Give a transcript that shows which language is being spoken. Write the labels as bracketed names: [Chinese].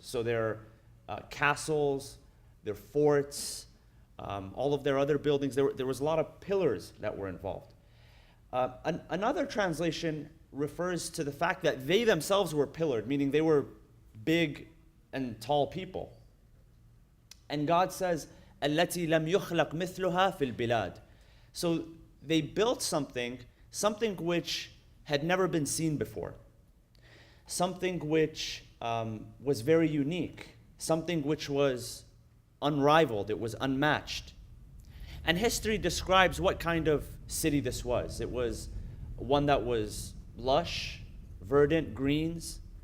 [English] So their castles, their forts, all of their other buildings, there was a lot of pillars that were involved. Another translation refers to the fact that they themselves were pillared, meaning they were big and tall people. And God says, [Arabic] التي لم يخلق مثلها في البلاد. [English] So they built something which had never been seen before, something which was very unique, something which was unrivaled, it was unmatched. And history describes what kind of city this was. It was one that was lush, verdant, greens.